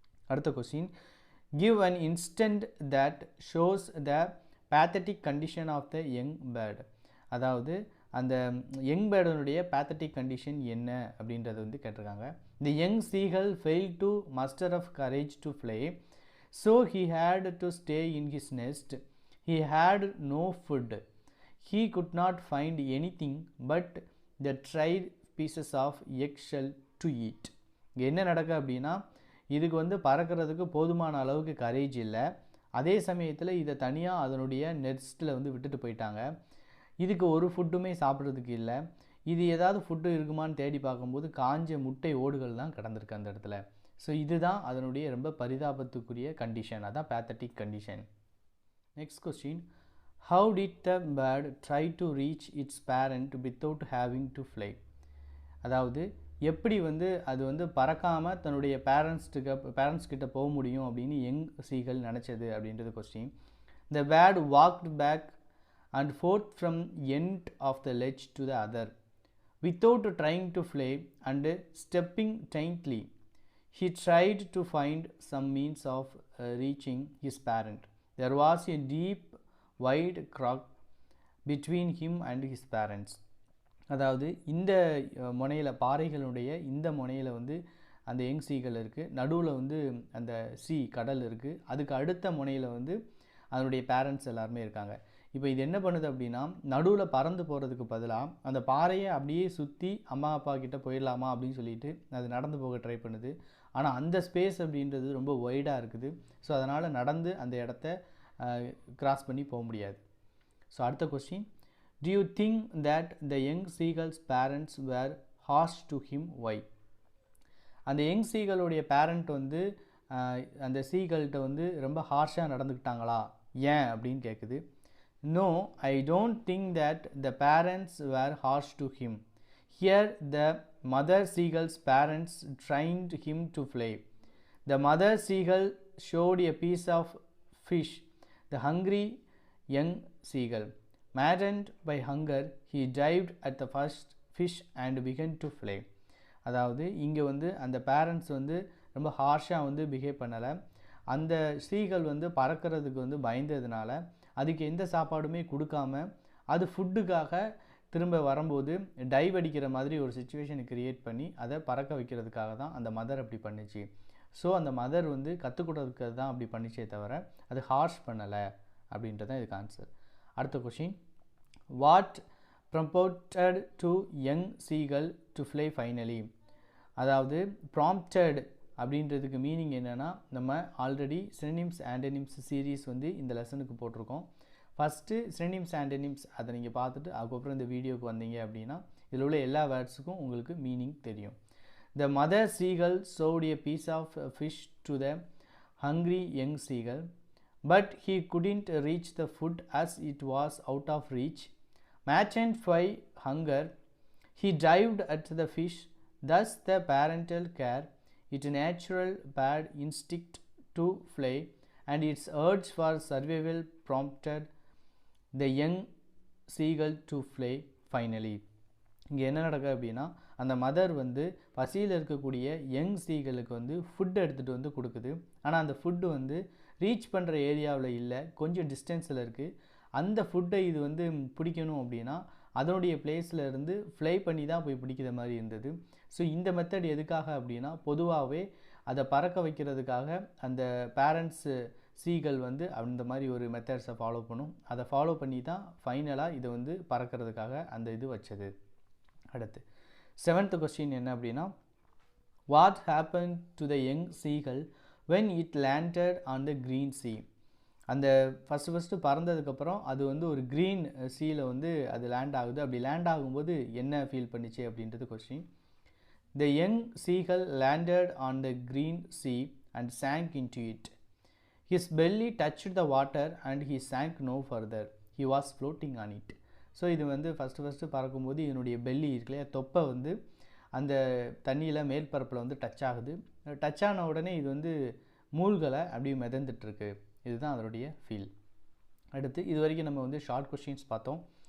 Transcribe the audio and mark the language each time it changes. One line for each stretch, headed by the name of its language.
Tamil: அடுத்த
English: Question, give an instance that shows the pathetic condition of the young bird.
Tamil: அதாவது அந்த young பேர்டனுடைய pathetic condition என்ன அப்படின்றத வந்து கேட்டிருக்காங்க.
English: The young seagull fail to muster of courage to fly, so he had to stay in his nest. He had no food. He could not find anything but the dried pieces of eggshell to eat.
Tamil: என்ன நடக்க அப்படின்னா, இதுக்கு வந்து பறக்கிறதுக்கு போதுமான அளவுக்கு courage இல்லை. அதே சமயத்தில் இதை தனியாக அதனுடைய நெஸ்ட்டில் வந்து விட்டுட்டு போயிட்டாங்க. இதுக்கு ஒரு ஃபுட்டுமே சாப்பிட்றதுக்கு இல்லை. இது ஏதாவது ஃபுட்டு இருக்குமான்னு தேடி பார்க்கும்போது காஞ்ச முட்டை ஓடுகள் தான் கிடந்திருக்கு அந்த இடத்துல. ஸோ இதுதான் அதனுடைய ரொம்ப பரிதாபத்துக்குரிய கண்டிஷன், அதான் pathetic condition.
English: Next question, how did the bird try to reach its parent without having to fly?
Tamil: அதாவது எப்படி வந்து அது வந்து பறக்காமல் தன்னுடைய பேரண்ட்ஸ் கிட்ட போக முடியும் அப்படின்னு யங் சீகல் நினச்சது அப்படின்றது question.
English: The bird walked back and forth from end of the ledge to the other without trying to fly and stepping daintily. He tried to find some means of reaching his parent. There was a deep, wide crack between him and his parents.
Tamil: அதாவது இந்த முனையில் பாறைகளுடைய இந்த முனையில் வந்து அந்த young சீகள் இருக்குது, நடுவில் வந்து அந்த கடல் இருக்குது, அதுக்கு அடுத்த முனையில் வந்து அதனுடைய பேரண்ட்ஸ் எல்லாருமே இருக்காங்க. இப்போ இது என்ன பண்ணுது அப்படின்னா, நடுவில் பறந்து போகிறதுக்கு பதிலாக அந்த பாறையை அப்படியே சுற்றி அம்மா அப்பா கிட்டே போயிடலாமா அப்படின்னு சொல்லிட்டு அது நடந்து போக ட்ரை பண்ணுது. ஆனால் அந்த ஸ்பேஸ் அப்படின்றது ரொம்ப ஒய்டாக இருக்குது. ஸோ அதனால் நடந்து அந்த இடத்த கிராஸ் பண்ணி போக முடியாது. ஸோ அடுத்த
English: Question, do you think that the young seagull's parents were harsh to him? Why?
Tamil: அந்த யங் சீகளுடைய பேரண்ட் வந்து அந்த சீகள்கிட்ட வந்து ரொம்ப ஹார்ஷாக நடந்துக்கிட்டாங்களா, ஏன் அப்படின்னு கேட்குது.
English: No, I don't think that the parents were harsh to him. Here the mother seagull's parents trained him to fly. The mother seagull showed a piece of fish. The hungry young seagull, maddened by hunger, he dived at the first fish and began to fly.
Tamil: அதாவது இங்கே வந்து அந்த parents வந்து ரொம்ப ஹார்ஷாக வந்து behave பண்ணலை. அந்த சீகள் வந்து பறக்கிறதுக்கு வந்து பயந்ததுனால அதுக்கு எந்த சாப்பாடுமே கொடுக்காம அது ஃபுட்டுக்காக திரும்ப வரும்போது டைவ் அடிக்கிற மாதிரி ஒரு சுச்சுவேஷனை க்ரியேட் பண்ணி அதை பறக்க வைக்கிறதுக்காக தான் அந்த மதர் அப்படி பண்ணிச்சு. ஸோ அந்த மதர் வந்து கற்றுக் கொடுக்கறதுக்கு தான் அப்படி பண்ணிச்சே தவிர அது ஹார்ஷ் பண்ணலை அப்படின்றது தான் இதுக்கு ஆன்சர். அடுத்த
English: Question, what prompted to young seagull to fly finally.
Tamil: அதாவது ப்ராம்ப்டட் அப்படின்றதுக்கு மீனிங் என்னென்னா, நம்ம ஆல்ரெடி சினோனிம்ஸ் ஆண்டனிம்ஸ் சீரீஸ் வந்து இந்த லெசனுக்கு போட்டிருக்கோம். ஃபஸ்ட்டு சினோனிம்ஸ் ஆண்டனிம்ஸ் அதை நீங்கள் பார்த்துட்டு அதுக்கப்புறம் இந்த வீடியோவுக்கு வந்தீங்க அப்படின்னா இதில் உள்ள எல்லா வேர்ட்ஸுக்கும் உங்களுக்கு மீனிங் தெரியும்.
English: The mother seagull showed a piece of fish to the hungry young seagull, but he couldn't reach the food as it was out of reach. Maddened by hunger, he dived at the fish. Thus the parental care, its natural bird instinct to fly, and its urge for survival prompted the young seagull to fly finally.
Tamil: இங்கே என்ன நடக்குது அப்படின்னா, அந்த mother வந்து பசியில் இருக்கக்கூடிய young சீகளுக்கு வந்து food எடுத்துகிட்டு வந்து கொடுக்குது. ஆனால் அந்த ஃபுட்டு வந்து ரீச் பண்ணுற ஏரியாவில் இல்லை, கொஞ்சம் டிஸ்டன்ஸில் இருக்குது. அந்த ஃபுட்டை இது வந்து பிடிக்கணும் அப்படின்னா அதனுடைய பிளேஸில் இருந்து ஃப்ளை பண்ணி தான் போய் பிடிக்கிற மாதிரி இருந்தது. ஸோ இந்த மெத்தட் எதுக்காக அப்படின்னா, பொதுவாகவே அதை பறக்க வைக்கிறதுக்காக அந்த பேரண்ட்ஸு சீகள் வந்து அந்த மாதிரி ஒரு மெத்தட்ஸை ஃபாலோ பண்ணும். அதை ஃபாலோ பண்ணி தான் ஃபைனலாக இதை வந்து பறக்கிறதுக்காக அந்த இது வச்சது. அடுத்து
English: 7th question
Tamil: என்ன அப்படின்னா,
English: What happen to the young seagull when it landed on the green sea?
Tamil: அந்த ஃபஸ்ட்டு பறந்ததுக்கப்புறம் அது வந்து ஒரு க்ரீன் சீல வந்து அது லேண்ட் ஆகுது. அப்படி லேண்ட் ஆகும்போது என்ன ஃபீல் பண்ணிச்சு அப்படின்றது question.
English: The young seagull landed on the green sea and sank into it. His belly touched the water and he sank no further. He was floating on it.
Tamil: So இது வந்து first பறக்கும்போது இதனுடைய belly இருக்கு இல்லையா, தொப்பை வந்து அந்த தண்ணியில் மேற்பரப்பில் வந்து டச் ஆகுது. டச் ஆன உடனே இது வந்து மூழ்கலை அப்படியே மிதந்துட்டுருக்கு. இதுதான் அதனுடைய ஃபீல். அடுத்து இது வரைக்கும் நம்ம வந்து ஷார்ட் கொஸ்டின்ஸ் பார்த்தோம்.